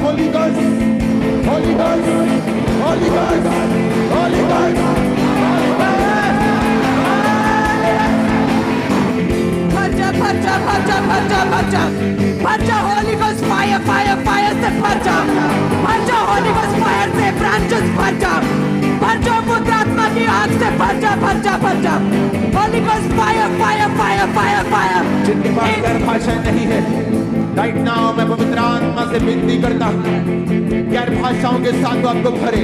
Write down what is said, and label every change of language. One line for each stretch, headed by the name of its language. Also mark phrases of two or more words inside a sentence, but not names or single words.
English: Holy Ghost, Holy Ghost, Holy Ghost, Holy Ghost.
Hindi: भर जा, भर जा, भर जा, भर जा, भर जा, भर जा।
English: Holy Ghost fire, fire, fire
Hindi: से भर जा, भर जा।
English: Holy Ghost fire
Hindi: से ब्रांचेस भर जा, भर जा। पवित्र आत्मा की आग से भर जा, भर जा, भर जा।
English: Holy Ghost fire, fire, fire, fire, fire.
Hindi: जिनके पास गैर भाषाएं नहीं है,
English: right now
Hindi: मैं पवित्र आत्मा से विनती करता हूं, गैर भाषाओं के साथ वो आपको भरे।